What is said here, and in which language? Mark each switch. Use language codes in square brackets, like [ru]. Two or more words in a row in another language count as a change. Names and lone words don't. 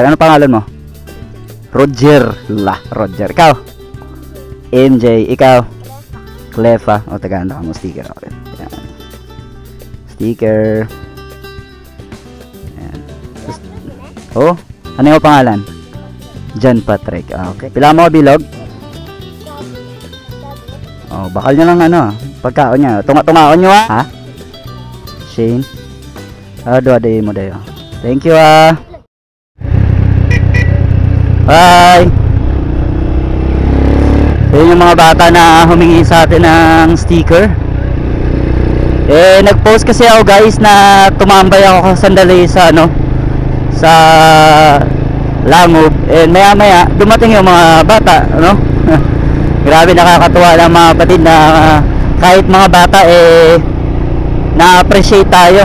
[tl] Ano pangalan mo? Roger. Roger. Ikaw? MJ. Ikaw? Clefa. Tagahanda ka mo sticker. Okay. Ayan. Sticker. Ayan. Ano yung pangalan? John Patrick. [hil] Okay. Pila mo bilog? Bakal nyo lang pagkaon nya. Tunga-tungaon nyo ha? Shane. Doa-day mo dayo. [en] Thank you Bye. [tl] Yun yung mga bata na humingi sa atin ng sticker. Nag-post kasi ako guys na tumambay ako sandali sa sa Langob. Maya dumating yung mga bata Grabe, nakakatuwa ng mga kapatid na kahit mga bata na-appreciate tayo.